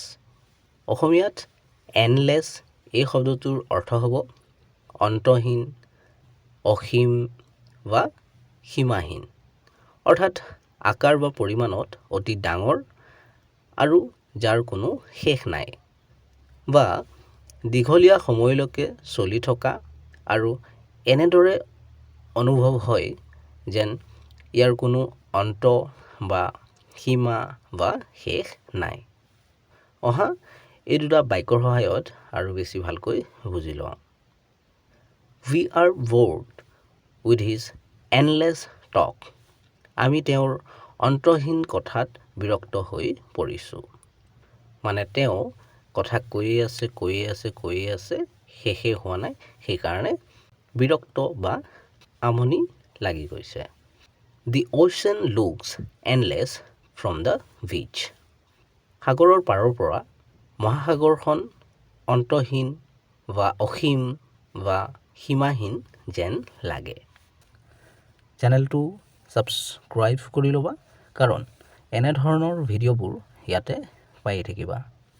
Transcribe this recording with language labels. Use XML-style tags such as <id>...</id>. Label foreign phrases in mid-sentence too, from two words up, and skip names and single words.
<as>অসমীয়াত এণ্ডলেছ এই শব্দটোৰ অৰ্থ হ'ব অন্তহীন, অসীম বা সীমাহীন, অৰ্থাৎ আকাৰ বা পৰিমাণত অতি ডাঙৰ আৰু যাৰ কোনো শেষ নাই, বা দীঘলীয়া সময়লৈকে চলি থকা আৰু এনেদৰে অনুভৱ হয় যেন ইয়াৰ কোনো অন্ত বা সীমা বা শেষ নাই। অহা এই দুটা বাক্যৰ সহায়ত আৰু বেছি ভালকৈ বুজি লওঁ।</as> <en>We are bored with his endless talk.</en> <as>আমি তেওঁৰ অন্তহীন কথাত বিৰক্ত হৈ পৰিছোঁ। মানে তেওঁ কথা কৈয়ে আছে, শেষে হোৱা নাই, সেইকাৰণে বিৰক্ত বা আমনি লাগি গৈছে।</as> <en>The ocean looks endless from the beach.</en> <as>সাগৰৰ পাৰৰ পৰা মহাসাগৰখন অন্তহীন বা অসীম বা সীমাহীন যেন লাগে। চেনেলটো ছাবস্ক্ৰাইব কৰি ল'বা, কাৰণ এনেধৰণৰ ভিডিঅ'বোৰ ইয়াতে পাই থাকিবা।</as>